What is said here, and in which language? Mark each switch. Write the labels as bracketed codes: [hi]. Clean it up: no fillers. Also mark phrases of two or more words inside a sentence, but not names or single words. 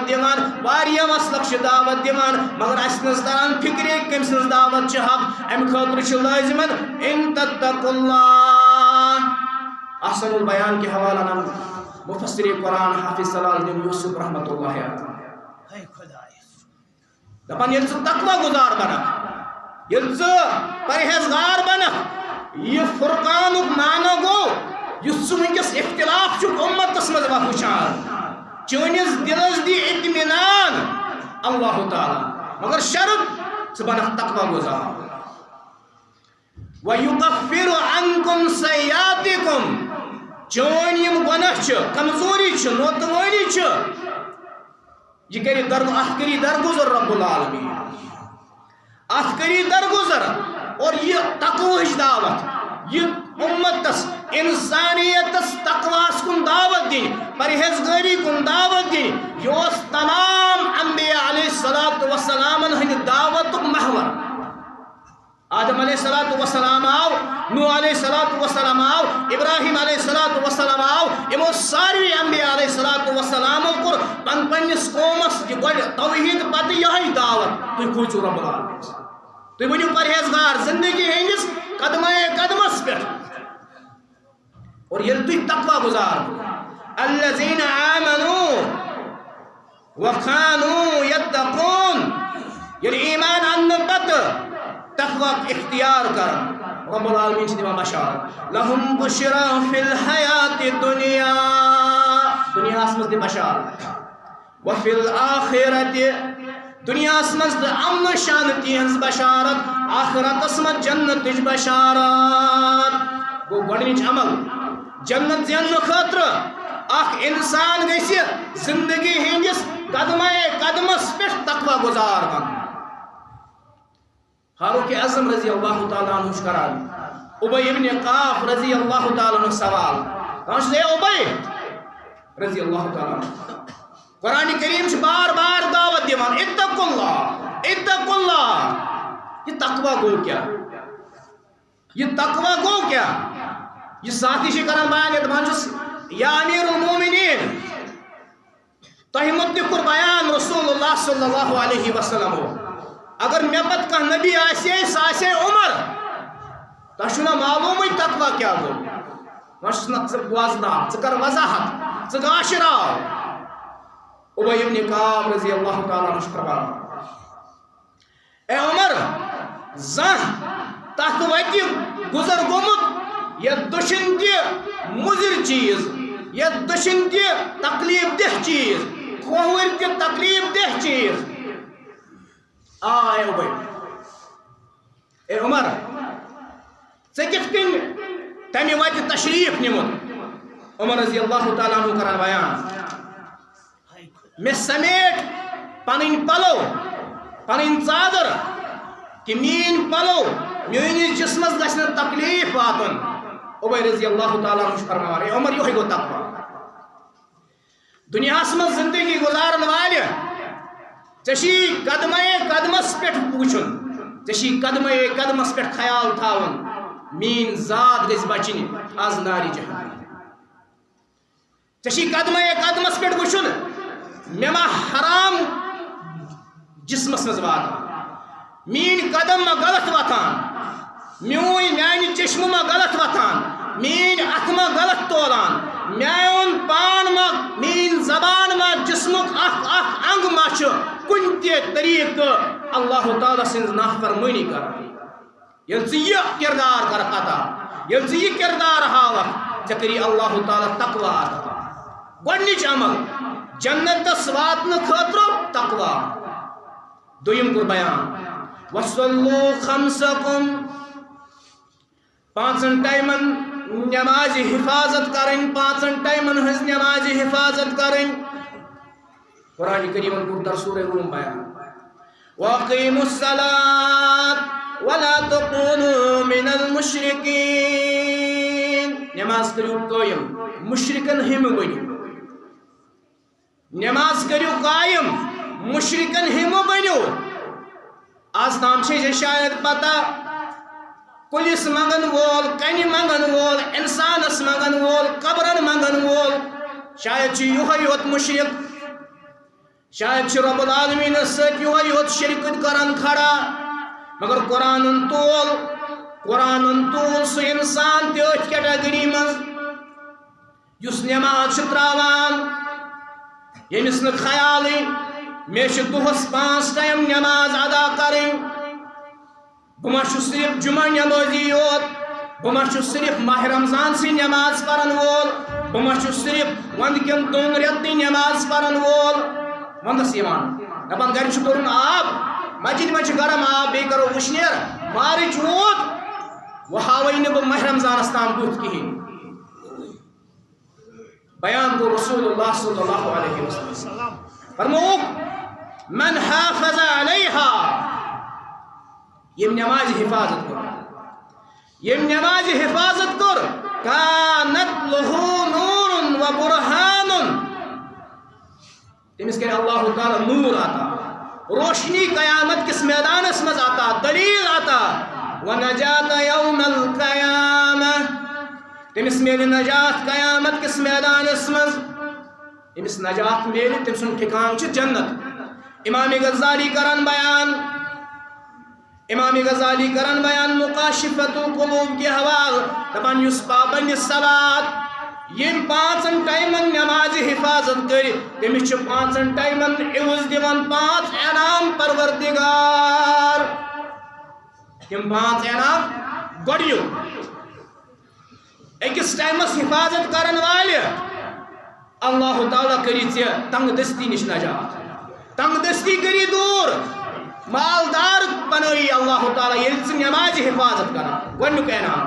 [ks] دیوان واریاہ مسلک چھ دعوت دیوان مگر اس نزدان فکری کم سنز دعوت چھ حق ام خاطر چھ لازمن [ar] ان تتقوا اللہ [ks] احسن البیان کے حوالہ نام مفسر قرآن حافظ صلاح الدین یوسف [ar] رحمت اللہ علیہ [ks] دپان یل تقوی گزار بنا یل پرہیزگار بنا یہ فرقان معنی گو یس ونکس اختلاف امتس مز وچان چونس دلس دی اطمینان اللہ تعالی مگر شرط ژٕ بنکھ تقوی گزار [ar] وَيُكَفِّرُ عَنْكُمْ سَيِّئَاتِكُمْ [ks] چون یم گناہ چھ کمزوری چھ نوتوانی چھ یہ کری درگزر [ar] رب العالمین [ks] اتھ کری درگزر اور یہ تقویش دعوت یہ امتس انسانیتس تقواس کن دعوت دین پرہیزگاری کن دعوت دین یہ تمام انبیاء [ar] علیہ السلام [ks] ہند دعوت محور آدم [ar] علیہ السلام [ks] آو نوح [ar] علیہ السلام [ks] آو ابراہیم [ar] علیہ السلام [ks] آو امو ساری انبیاء [ar] علیہ السلام [ks] کور پنس قومس توحید پتہ یہ دعوت تھی کھوچو [ar] رب العالمین [ks] تھی ونو پرہیزگار زندگی ہندس قدمس پہ اور یل تھی تقوی گزار [ar] الذین آمنوا وكانوا يتقون [ks] یل ایمان ان پتہ تقوی اختیار کر [ar] رب العالمین [ks] سے دیما بشارت لهم [ar] بشرا فی الحیات الدنیا [ks] دنیا اسمز دی بشارت [ar] وفی الاخرت [ks] دنیا اسمز دی امن شانتی ہنز بشارت آخرت اسمز جنت دی بشارت وہ گوڑنیچ عمل جنت زین خاطر اخ انسان گیسی زندگی ہندس قدمس پیش تقوی گزار بن فاروق اعظم [ar] رضی اللہ تعالیٰ عنہ [ks] کران ابی ابن قاف [ar] رضی اللہ تعالیٰ عنہ [ks] سوال اے ابی [ar] رضی اللہ تعالیٰ عنہ [ks] قرآن کریم بار بار دعوت دیوان [ar] اتقوا اللہ اتقوا اللہ. [ks] یہ تقوی گو کیا؟ یہ تقوی گو کیا؟ یہ ساتھی سے کران بیان دپان چھس [ar] یا امیر المومنین [ks] تہ متعلق کور بیان [ar] رسول اللہ صلی اللہ علیہ وسلم [ks] اگر مے پت کانٛہہ نبی آسے سہ آسے عمر. تہ چھُنا معلومٕے تقوی کیا گو؟ وۄنۍ چھُس نہ ژٕ بوزناو ژٕ کر وضاحت ژٕ گاشراو. ابی ابن قاف [ar] رضی اللہ تعالیٰ عنہ [ks] فرمان اے عمر زانٛہہ تتھ وتہِ گزر گوٚمُت یتھ دٔچھِنۍ تہِ مُضِر چیٖز یتھ دٔچھِنۍ تہِ تکلیف دہ چیٖز کھووٕرۍ تہِ تکلیف دہ چیٖز. اے ابی اے عمر ژےٚ کِتھ کٔنۍ تمہِ وتہِ تشریف نِمُت؟ عمر [ar] رضی اللہ تعالیٰ عنہ [ks] کران بیان میں سمیٹ پنن پلو پنن ژادر کہ مین پلو میٲنِس جسمس گژھِ نہٕ تکلیف واتُن. ابی [ar] رضی اللہ تعالیٰ عنہ [ks] فرمان اے عمر یہوے گو تقوی. دنیاہس منٛز زندگی گزارن والہِ ژےٚ چھی قدمے قدمس پٮ۪ٹھ وٕچھُن ژےٚ چھی قدمے قدمس پٮ۪ٹھ خیال تھاوُن میٲنۍ ذات گژھِ بچِنۍ آز نارِ جہنم. ژےٚ چھی قدمے قدمس پٮ۪ٹھ وٕچھُن مے ما حرام جسمس مز واتان مین قدم ما غلط واتان میانہِ چشمہ ما غلط واتان مین اتھ ما غلط تولان میون پان ما مین زبان ما جسمک اخ انگ ما کن تہ طریقہ اللہ تعالیٰ سن نافرمانی کران. یل ژٕ کردار کر عطا یل ژٕ کردار ہاوکھ ژےٚ کری اللہ تعالیٰ تقوی عطا. گۄڈنِچ عمل جنتس واتن خاطر تقوی. دویم کور بیان [ar] وصلو خمسکم [ks] پانچن ٹائمن نماز حفاظت کرن پانچن ٹائمن ہز نماز حفاظت کرن. قرآن کریم کور در سورہ روم بیان [ar] واقیموا الصلاة ولا تکونوا من المشرکین. [ks] نماز کریو قائم مشرکن ہم بنو. نماز کریو قائم مشرکن ہم بنو. آز تام چھ شاید پتہ پولیس منگن وول کنہ منگن وول انسانس منگن وول قبرن منگن وول شاید چھ یہوے یوت مشرک شاید چھ [ar] رب العالمین [ks] ست یہوے یوت شرکت کران کھڑا. مگر قرآن تول سہ انسان تہ اتھ کیٹگری مز یس نماز چھ تراوان یمس نہ خیالی مے چھ دہس 5 ٹائم نماز ادا کریں. بہ ما چھس صرف جمعہ نمازی یوت بہ ما چھس صرف ماہ رمضان سی نماز پرن وول بہ ما چھس صرف وند کن 2 رٮ۪تنٕے نماز پرن وول. وندس یوان دپان گرِ چھ ترُن آب مسجد میں گرم آب بیٚیہِ کرو وٕشنیر مارچ ووت وۄنۍ ہاوے نہٕ بہٕ ماہ رمضانس تام بُتھ کِہیٖنۍ. بیان کو [ar] رسول اللہ صلی اللہ علیہ وسلم [ks] فرموک [ar] من حافظ علیہا [ks] یم نماز حفاظت کر یم نماز حفاظت کر [ar] کانت لہو نور و برہان [ks] تمس کرے اللہ تعالی نور عطا روشنی قیامت کس میدانس مز آتا دلیل آتا ونجات [ar] یوم القیامہ [ks] تمس میل نجات قیامت کس میدانس مز تمس نجات میل تم سن ٹھکان چھ جنت. امام غزالی کران بیان مقاشفت القلوب کے حوال دپان یس پابند صلات یم 5 ٹائمن نماز حفاظت کر تمس 5 ٹائمن عوض دیوان 5 انعام پروردگار. تم 5 انعام گۄڈنیُک أکِس ٹائمس حفاظت کرن والہِ اللہ تعالیٰ کری ژےٚ تنگ دستی نش نجات تنگ دستی کری دور مالدار بنائی اللہ تعالیٰ ییٚلہِ ژٕ نماز حفاظت کران گۄڈنیُک انعام.